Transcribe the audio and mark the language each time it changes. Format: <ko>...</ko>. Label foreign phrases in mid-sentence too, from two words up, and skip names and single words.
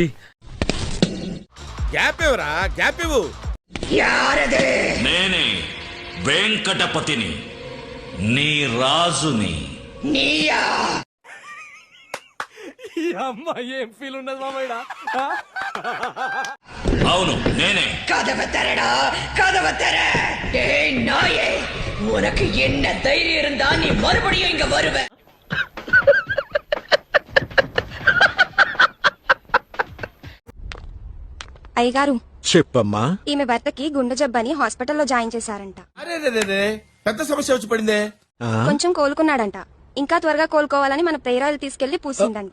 <te>గ్యాప్ ఇవ్వరా, గ్యాప్ ఇవ్వు. నేనే వెంకటపతిని, నీ రాజుని. అమ్మాయి ఏం ఫీల్ ఉన్నది మామయ్య? అవును నేనే.</te> <ta>உனக்கு என்ன தைரியம் இருந்தா நீ மறுபடியும் இங்க வருவ?</ta> <te>అయ్యగారు చెప్పమ్మా. ఈమె భర్తకి గుండె జబ్బని హాస్పిటల్లో జాయిన్ చేశారంట. అరే పెద్ద సమస్య వచ్చి పడిందే. కొంచెం కోలుకున్నాడంట. ఇంకా త్వరగా కోలుకోవాలని మన</te> <en>prayer oil</en> <te>తీసుకెళ్లి పూసిందంట.</te>